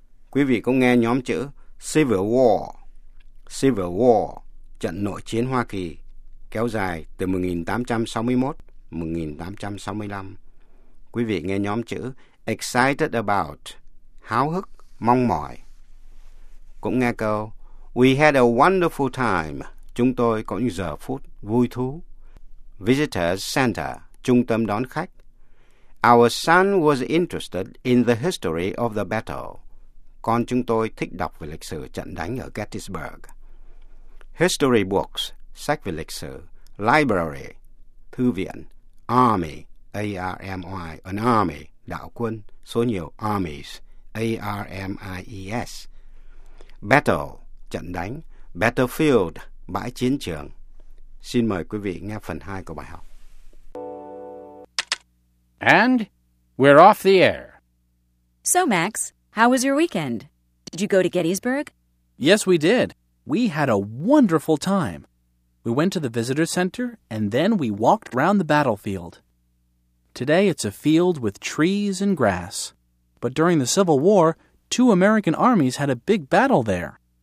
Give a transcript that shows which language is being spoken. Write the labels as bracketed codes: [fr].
[vi] Quý vị cũng nghe nhóm chữ Civil War. Civil War, trận nội chiến Hoa Kỳ, kéo dài từ 1861-1865. Quý vị nghe nhóm chữ [en] Excited About, [vi] háo hức, mong mỏi. Cũng nghe câu [en] We had a wonderful time, [vi] chúng tôi có những giờ phút vui thú. Visitor's Center, trung tâm đón khách. [en] Our son was interested in the history of the battle. [vi] Con chúng tôi thích đọc về lịch sử trận đánh ở Gettysburg. [en] History books, [vi] sách về lịch sử. Library, thư viện. Army, A-R-M-Y, an army, đạo quân, số nhiều armies, A-R-M-I-E-S. Battle, trận đánh. Battlefield, bãi chiến trường. Xin mời quý vị nghe phần 2 của bài học. [en] And we're off the air. So, Max, how was your weekend? Did you go to Gettysburg? Yes, we did. We had a wonderful time. We went to the visitor center, and then we walked around the battlefield. Today it's a field with trees and grass. But during the Civil War, two American armies had a big battle there.